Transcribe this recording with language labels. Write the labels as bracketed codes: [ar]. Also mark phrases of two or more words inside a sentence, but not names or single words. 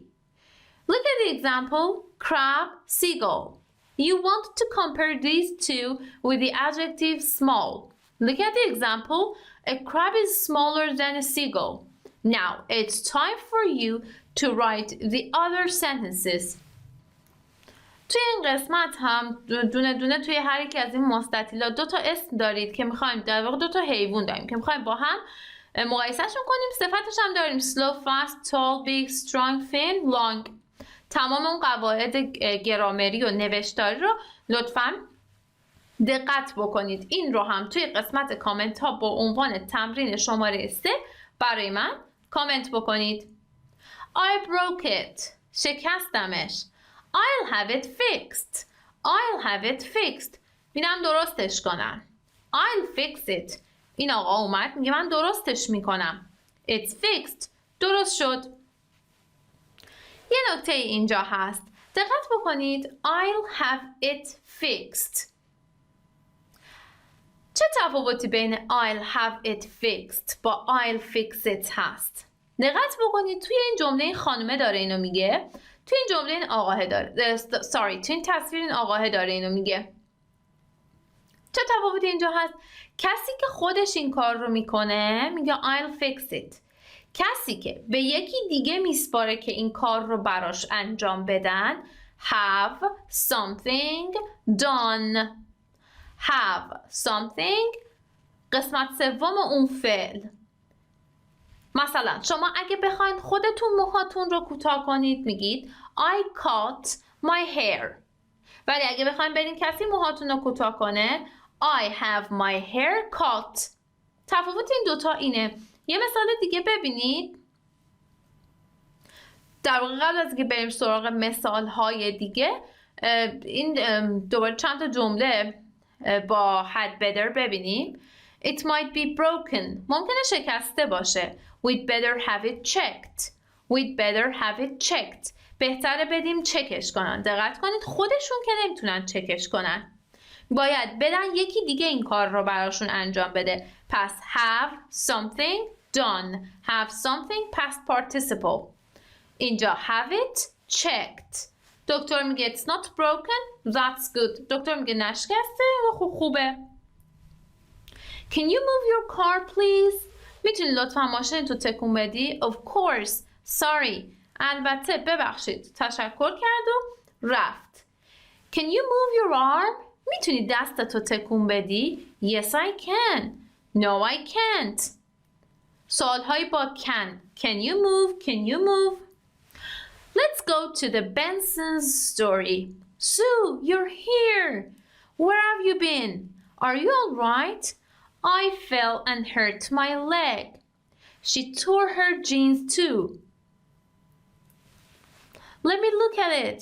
[en] Look at the example, crab, seagull. You want to compare these 2 with the adjective small. Look at the example, a crab is smaller than a seagull. Now it's time for you to write the other sentences. [fa] توی این قسمت هم دونه توی هر یک از این مستطیلات 2 تا اسم دارید که میخوایم، در واقع 2 تا حیوان داریم که میخوایم با هم مقایسهشون کنیم. صفتش هم داریم [en] slow, fast, tall, big, strong, thin, long. [fa] تمام اون قواعد گرامری و نوشتاری رو لطفاً دقت بکنید. این رو هم توی قسمت کامنت ها با عنوان تمرین شماره 3 برای من کامنت بکنید. [en] I broke it. شکستمش. I'll have it fixed. [fa] میرم درستش کنم. [en] I'll fix it. [fa] این آقا اومد میگه من درستش میکنم. [en] It's fixed. [fa] درست شد. یه نکته اینجا هست. دقت بکنید. [en] I'll have it fixed. [fa] چه تفاوتی بین [en] I'll have it fixed با I'll fix it هست؟ [fa] دقت بکنید توی این جمله این خانومه داره اینو میگه، توی این جمله این آقاه داره توی این تصویر این آقاه داره اینو میگه. چه تفاوتی اینجا هست؟ کسی که خودش این کار رو میکنه میگه [en] I'll fix it. [fa] کسی که به یکی دیگه میسپاره که این کار رو براش انجام بدن [en] have something done. have something [fa] قسمت سوم اون فعل. مثلا شما اگه بخواید خودتون موهاتون رو کوتاه کنید میگید [en] I cut my hair. [fa] ولی اگه بخواید برین کسی موهاتون رو کوتاه کنه [en] I have my hair cut. [fa] تفاوت این دوتا اینه. یه مثال دیگه ببینید. در واقع قبل از اینکه بریم سراغ مثال‌های دیگه این دوباره چند تا جمله با [en] had better [fa] ببینیم. [en] It might be broken. [fa] ممکنه شکسته باشه. [en] We'd better have it checked. We'd better have it checked. [fa] بهتره بدیم چکش کنن. دقت کنید خودشون که نمیتونن چکش کنن. باید بدن یکی دیگه این کار رو براشون انجام بده. [en] پس have something done. Have something past participle. اینجا have it checked. [fa] دکتر میگه [en] it's not broken. That's good. [fa] دکتر میگه نشکسته و خوبه. [en] Can you move your car please? [fa] میتونی لطفا ماشین تو تکون بدی؟ [en] Of course. Sorry. [fa] البته ببخشید. تشکر کرد و رفت. [en] Can you move your arm? [fa] میتونی دستتو تکون بدی؟ [en] Yes I can. No I can't. [fa] سوالهایی با [en] can. Can you move? Can you move? Let's go to the Benson's story. Sue, you're here. Where have you been? Are you all right? I fell and hurt my leg. She tore her jeans too. Let me look at it.